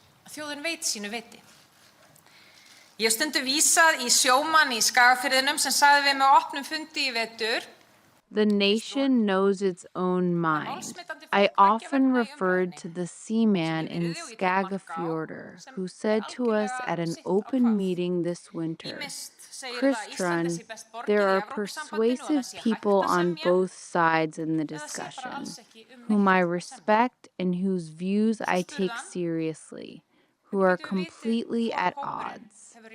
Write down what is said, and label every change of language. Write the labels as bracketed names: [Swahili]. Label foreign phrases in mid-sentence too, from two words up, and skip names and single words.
[Icelandic] þjóðin veit sínu viti. Ég hef stundum vísað í sjómann í Skagafirðinum sem sagði við mig á opnum fundi í vetur. [English] The nation knows its own mind. I often referred to the seaman in Skagafjordur who said to us at an open meeting this winter, Kristrún, there are persuasive people on both sides in the discussion, whom I respect and whose views I take seriously, who are completely at odds.